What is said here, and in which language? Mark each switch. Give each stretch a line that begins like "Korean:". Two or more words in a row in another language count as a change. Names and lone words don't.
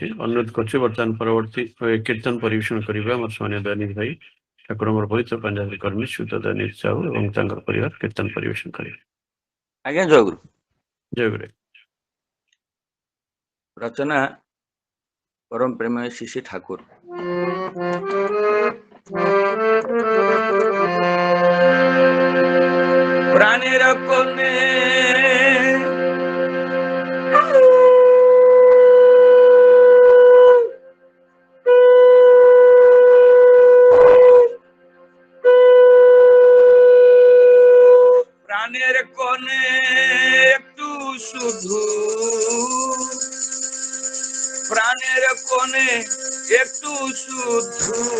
Odia: ଅନୁରୋଧ କରୁଛି ବର୍ତ୍ତମାନ ପରବର୍ତ୍ତୀ କୀର୍ତ୍ତନ ପରିବେଷଣ କରିବେ ଆମର ସ୍ୱାମୀ ଦୟାନିଧି ଭାଇ ଠାକୁରଙ୍କର ପବିତ୍ର ପାଞ୍ଜାବୀ କର୍ମୀ ସୁତ ଦୟାନିଧି ସାହୁ ଏବଂ ତାଙ୍କର ପରିବାର କୀର୍ତ୍ତନ ପରିବେଷଣ କରିବେ। ଆଜ୍ଞା ଜୟ ଗୁରୁ। ଜୟ ଗୁରୁ। ରଚନା ପରମ ପ୍ରେମୟ ଶ୍ରୀ ଶ୍ରୀ ଠାକୁର।
Bangla: প্রাণের কোণে প্রাণের কোণে একটু শুধু প্রাণের কোণে একটু শুধু